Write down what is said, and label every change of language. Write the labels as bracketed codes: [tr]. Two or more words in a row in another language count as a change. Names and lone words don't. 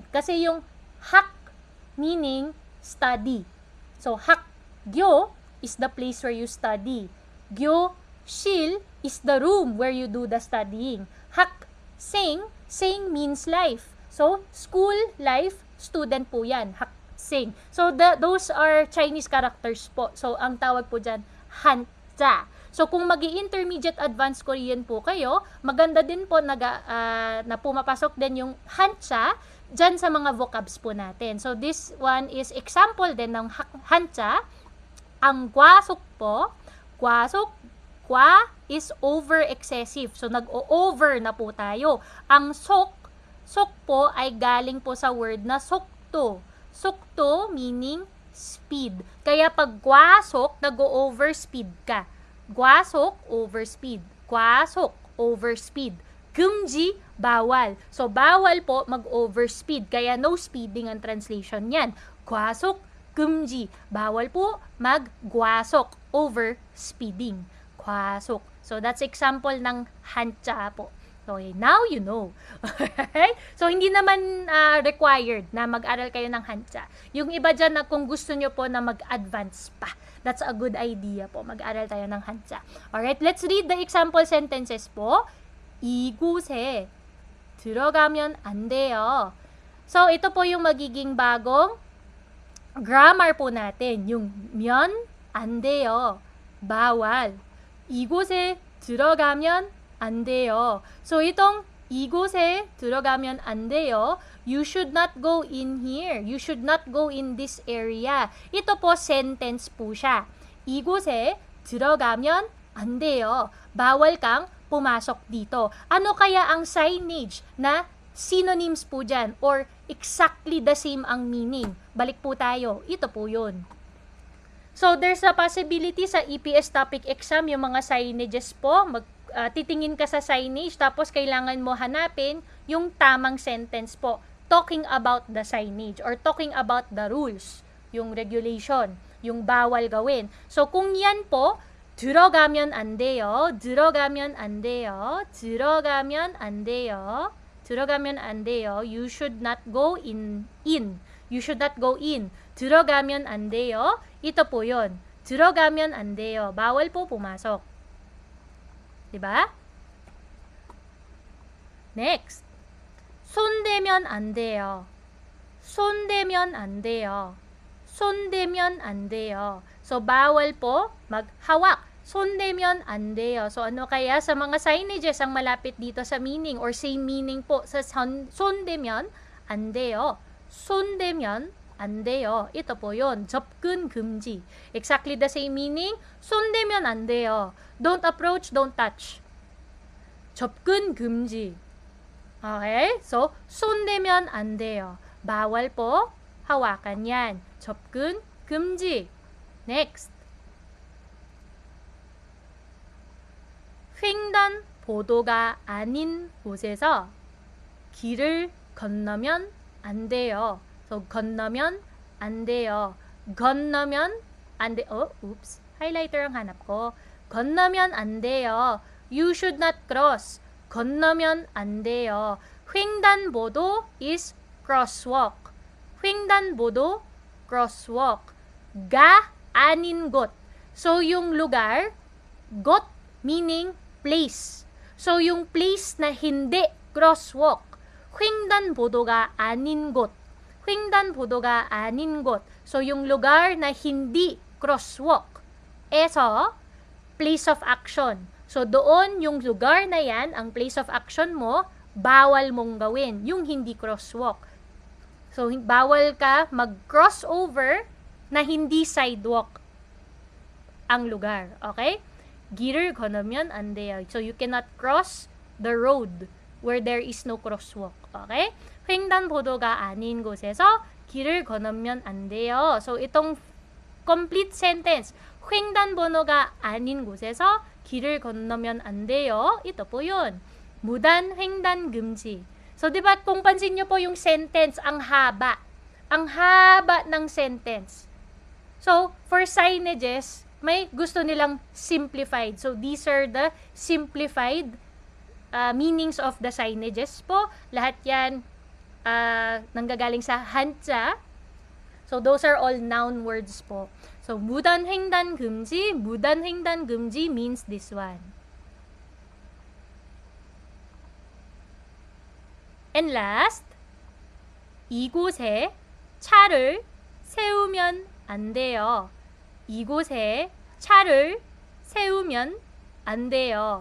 [tl] Kasi yung hak [en] meaning study. So, 학교 is the place where you study. 교실 is the room where you do the studying. 학생, sing means life. So, school, life, student [tl] po yan. [ko] 학생. [en] So, those are Chinese characters po. [tl] So, ang tawag po dyan, hanja. So, kung magi-intermediate [en] advanced Korean [tl] po kayo, maganda din po na pumapasok din yung hancha dyan sa mga vocabs po natin. [en] So, this one is example [tl] din ng [en] hancha. [tl] Ang gwasok po, gwasok, [en] gwa is over excessive. So, [tl] nag-o-over na po tayo. Ang sok po ay galing po sa word na sokto. [en] Sokto meaning speed. [tl] Kaya pag gwasok, nag-o-over speed ka. [en] Gwasok, overspeed. Gwasok, overspeed. [tl] Kumji, bawal. So, bawal po mag-overspeed. Kaya [en] no speeding [tl] ang translation niyan. Gwasok, kumji. Bawal po mag-gwasok, overspeeding. [ko] Gwasok. [en] So, that's example ng hancha po. Okay, now you know. Okay? So, [tl] hindi naman required na mag-aral kayo ng hancha. Yung iba dyan na kung gusto nyo po na mag-advance pa, [en] that's a good idea po. [tl] Mag-aral tayo ng hancha. [en] Alright, let's read the example sentences po. [ko] 이곳에 들어가면 안 돼요. [tl] So, ito po yung magiging bagong grammar po natin. [ko] Yung 면, 안 돼요. bawal. 이곳에 들어가면 안 돼요. So, itong 이곳에 들어가면 안 돼요. [en] You should not go in here. You should not go in this area. [tl] Ito po, sentence po siya. [ko] 이곳에 들어가면 안 돼요. [tl] Bawal kang pumasok dito. Ano kaya ang signage na synonyms po dyan? [en] Or exactly the same [tl] ang meaning? Balik po tayo. Ito po yun. [en] So, there's a possibility [tl] sa EPS topic exam, yung mga signages po, titingin ka sa signage, tapos kailangan mo hanapin yung tamang sentence po, [en] talking about the signage, or talking about the rules, [tl] yung regulation, yung bawal gawin. So, kung yan po, [ko] 들어가면 안 돼요, 들어가면 안 돼요, 들어가면 안 돼요, 들어가면 안 돼요, [en] you should not go in. You should not go in. [ko] 들어가면 안 돼요. [tl] Ito po yun. [ko] 들어가면 안 돼요. [tl] Bawal po pumasok. Diba? [en] Next. [ko] 손대면 안 돼요. 손대면 안 돼요. 손대면 안 돼요. [tl] So, bawal po maghawak. [ko] 손대면 안 돼요. [tl] So, ano kaya sa mga signages ang malapit dito sa meaning or [en] same meaning [tl] po sa [ko] 손대면 안 돼요. 손대면 안 돼요. [tl] Ito po yun. [ko] 접근 금지. [en] Exactly the same meaning. [ko] 손대면 안 돼요. [en] Don't approach, don't touch. [ko] 접근 금지. Okay? So, 손대면 안 돼요. [tl] Bawal po hawakan yan. [ko] 접근 금지. Next. 횡단보도가 아닌 곳에서 길을 건너면 안 돼요. So, 건너면 안 돼요. 건너면 안 돼. [en] Oops. [tl] Highlighter ang hanap ko. [ko] 건너면 안 돼요. [en] You should not cross. [ko] 건너면 안 돼요. 횡단보도 [en] is crosswalk. [ko] 횡단보도, crosswalk. 가, 아닌 곳. [tl] So, yung lugar, [en] got meaning place. So, [tl] yung place na hindi crosswalk. [ko] 횡단보도가 아닌 곳. 횡단보도가 아닌 곳. [tl] So, yung lugar na hindi crosswalk. [en] Eso, place of action. So, [tl] doon yung lugar na yan, ang [en] place of action [tl] mo, bawal mong gawin. Yung hindi crosswalk. So, bawal ka mag-cross over na hindi sidewalk ang lugar. [ko] Okay? 길을 건너면 안 돼요. [en] So, you cannot cross the road where there is no crosswalk. Okay? [ko] 횡단보도가 아닌 곳에서 길을 건너면 안 돼요. [tl] So, itong complete sentence, [ko] 횡단보도가 아닌 곳에서 길을 건너면 안 돼요. [tl] Ito po yun. [ko] 무단 횡단 금지. [tl] So, di ba, kung pansin nyo po yung sentence, ang haba. Ang haba ng sentence. [en] So, for signages, [tl] may gusto nilang simplified. [en] So, these are the simplified meanings of the signages po. [tl] Lahat yan nanggagaling sa hancha. [en] So, those are all noun words po. So, [ko] 무단 횡단 금지, 무단 횡단 금지 [en] means this one. And last, [ko] 이곳에 차를 세우면 안 돼요. 이곳에 차를 세우면 안 돼요.